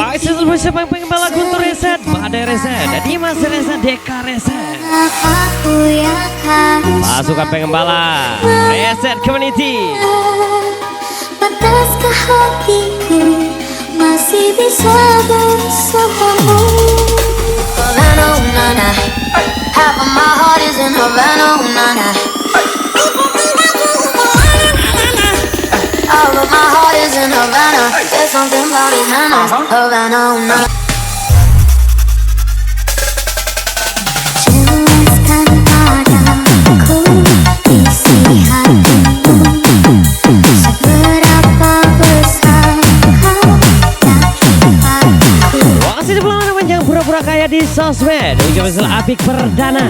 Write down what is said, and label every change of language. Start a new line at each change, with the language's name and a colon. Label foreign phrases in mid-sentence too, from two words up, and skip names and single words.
Indonesian: License bersama pengembala Guntur Reset, Badai Reset, dan Dimas Reset, Deka Reset. kenapa aku yang harus Pasukan pengembala Reset Community. Pataskah hatiku masih bisa bersamamu?
English: Havana, oh, na-na. Half of my heart is in Havana, oh, na-na. All of my heart is in Havana. There's something about it, na-na. Havana, oh, na-na.
Indonesian: Jelaskan padaku isi hatimu. Seberapa besar kau yakin padaku? Masih di bulan panjang pura-pura kaya di sosmed. Ujian besar Apik Perdana.